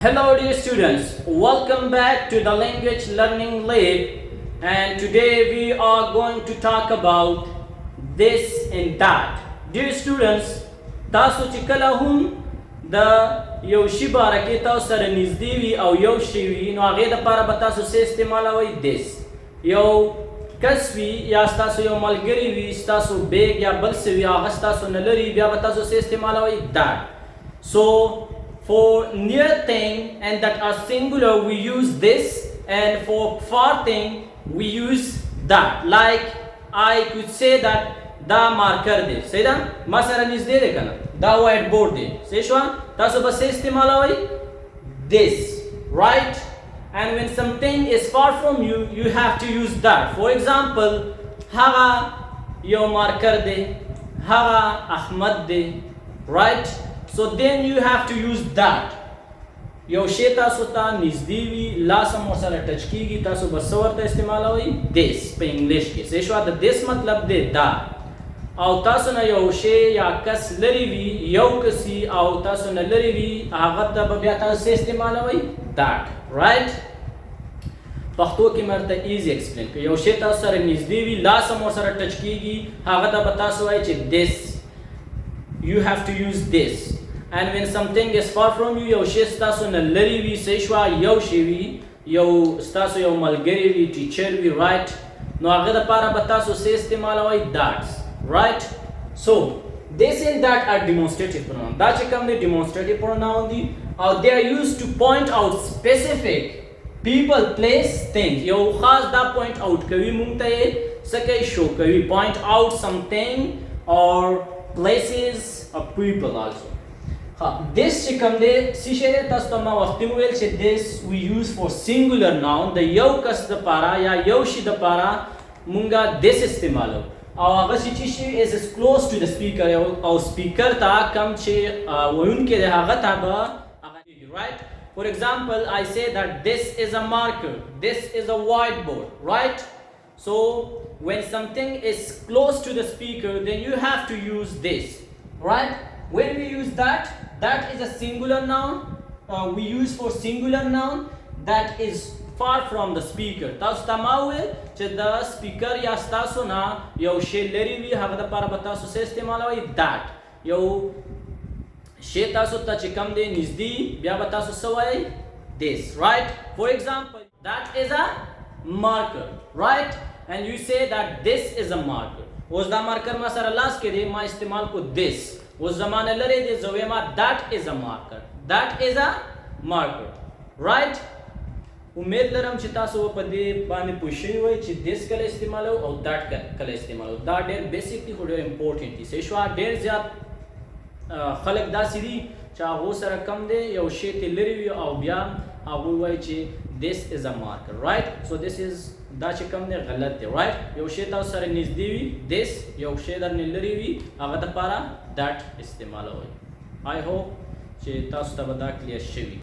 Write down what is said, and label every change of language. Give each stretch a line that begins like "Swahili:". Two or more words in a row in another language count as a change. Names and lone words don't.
English: Hello dear students, welcome back to the language learning lab, and today we are going to talk about this and that. Dear students,
Pashto: تاسو چې کله هم د یو شي باره کې تاسو سره نږدې وي او یو شی وي نو هغې دپاره به تاسو څه استعمالوئ this. یو کس وي یا ستاسو یو ملګری وي ستاسو بیګ یا بل څه وي هغه ستاسو نه لري بیا به تاسو څه استعمالوئ that.
English: So for near thing and that are singular we use this, and for far thing we use that. Like I could say that
Pashto: دا مارکر دی صحیح ده ما سره نږدې دی که نه دا
English: white board
Pashto: دی صحیح شوه تاسو به څه استعمالوئ
English: this, right? And when something is far from you you have to use that. For example
Pashto: هغه یو مارکر دی هغه احمد دی right.
English: So then you have to use that.
Pashto: یو شی تاسو ته نږدې وي لاس هم ورسره ټچ کیږي تاسو به څه ورته استعمالوئ this په انګلیش کې صحیح شوه د this مطلب دی دا او تاسو نه یو شی یا کس لرې وي یو کس وي او تاسو نه لرې وي هغه ته به بیا تاسو څه استعمالوئ
English: that, right.
Pashto: پښتو کې مې ورته ایزي ایکسپلین کړي یو شی تاسو سره نږدې وي لاس هم ورسره ټچ کیږي هغه ته به تاسو وایئ چې
English: this you have to use this. And when something is far from you
Pashto: یو شی ستاسو نه لرې وي صحیح شوه یو شی وي یو ستاسو یو ملګری وي ټیچر وي right نو هغه دپاره به تاسو څه استعمالوئ
English: that, right. So this and that are demonstrative pronoun.
Pashto: دا چې کوم دی
English: demonstrative pronoun
Pashto: دي او
English: they are used to point out specific people, place, things.
Pashto: یو خاص دا
English: point out
Pashto: کوي مونږ ته یې څه کوي show کوي
English: point out something or places or people also.
Pashto: This چې کوم دی څه شی دی تاسو ته ما وختي وویل چې
English: this we use for singular noun
Pashto: د یو کس دپاره یا یو شي دپاره مونږه this استعمالو او هغه چې شي
English: is close to the speaker
Pashto: او speaker ته کم چې ویونکی دی هغه ته به هغه right.
English: For example I say that this is a marker, this is a whiteboard, right. So when something is close to the speaker then you have to use this, right. When we use that is a singular noun. We use for singular noun that is far from the speaker.
Pashto: تاسو ته ما وویل چې د سپیکر یا ستاسو نه یو شی لرې وي هغه دپاره به تاسو څه استعمالوئ that. یو شی تاسو ته چې کوم دی نږدې بیا به تاسو څه وایئ
English: this, right. For example that is a marker, right. And you say that this is a marker.
Pashto: اوس دا مارکر ما سره لاس کې دی ما استعمال کو this. اوس زمانه لرې دی زه وایم
English: that is a marker, that is a marker, right.
Pashto: امید لرم چې تاسو په دې باندې پوه شوي وئ چې this کله استعمالو او that کله استعمالو دا ډېر بیسیک دي خو ډېر امپورټنټ دي صحیح شوه ډېر زیات خلک داسې دي چې هغو سره کم دی یو شی ترې لرې وي او بیا هغوی وایي چې
English: this is a marker, right. So this is
Pashto: دا چې کوم دی غلط دی right. یو شی تاسو سره نږدې وي this یو شی درنه لرې وي هغه دپاره that استعمالوئ.
English: I hope
Pashto: چې تاسو ته به دا کلیر شوي